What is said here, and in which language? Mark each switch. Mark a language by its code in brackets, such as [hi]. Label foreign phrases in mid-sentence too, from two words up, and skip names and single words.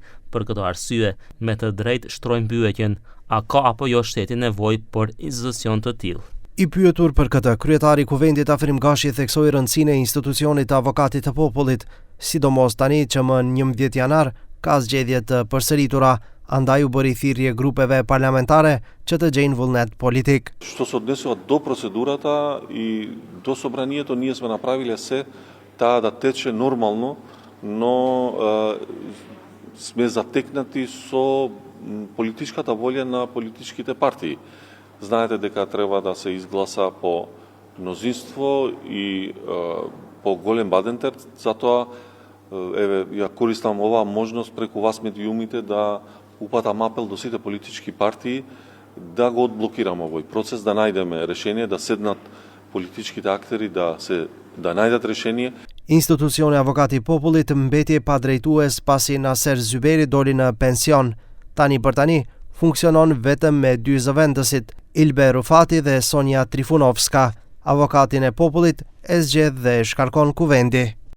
[sq] Për këto arsye, me të drejtë shtrojmë pyetjen: a ka apo jo shteti nevojë për institucion të tillë? I pyetur për këtë, kryetari i kuvendit Afrim Gashi theksoi rëndësinë e institucionit të avokatit të popullit, sidomos tani që më 11 janar ka zgjedhje të përsëritura, andaj u bëri thirrje grupeve parlamentare që të gjejnë vullnet politik. [mk] Што се однесува до процедурата и до собранието, ние сме направиле се таа да тече нормално, но сме затекнати со политичката волја на политичките партии. Знаете дека треба да се изгласа по мнозинство и по голем бадентер, затоа ја користам оваа можност преку вас медиумите да упатам апел до сите политички партии да го одблокираме овој процес, да најдеме решение, да седнат политичките актери да најдат решение. [sq] Institucioni Avokati i Popullit mbeti pa drejtues pasi Naser Zyberi doli në pension. Tani për tani funksionon vetëm me dy zëvendësit, Ilbe Rufati dhe Sonja Trifunovska. Avokatin e popullit e zgjedh dhe shkarkon kuvendi.